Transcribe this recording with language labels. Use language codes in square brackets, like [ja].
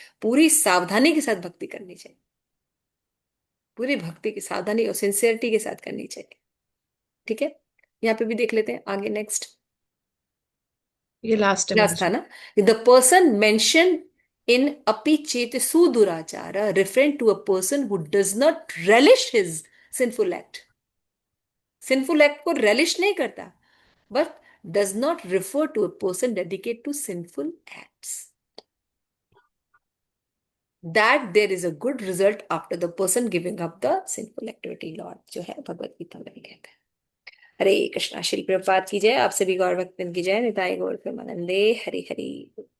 [hi] पूरी सावधानी के साथ भक्ति करनी चाहिए, पूरी भक्ति की सावधानी और सिंसियरिटी के साथ करनी चाहिए। ठीक है, यहाँ पे भी देख लेते हैं आगे, नेक्स्ट। ये लास्ट है मैम लास्ट था जी। [en] ना, the person mention in [sa] अपि चेत सुदुराचार [en] Referent to a person who does not relish his sinful act. [hi] Sinful act को रेलिश नहीं करता, [en] but does not refer to a person dedicated to sinful acts. That there is a good result after the person giving up the sinful activity, Lord [hi] जो है भगवत गीता में भी कहते हैं। हरे कृष्णा, श्री प्रभुपाद की जय, आप सभी गौर भक्तन की जय, निताई गौर प्रेमानंदे, हरि हरि।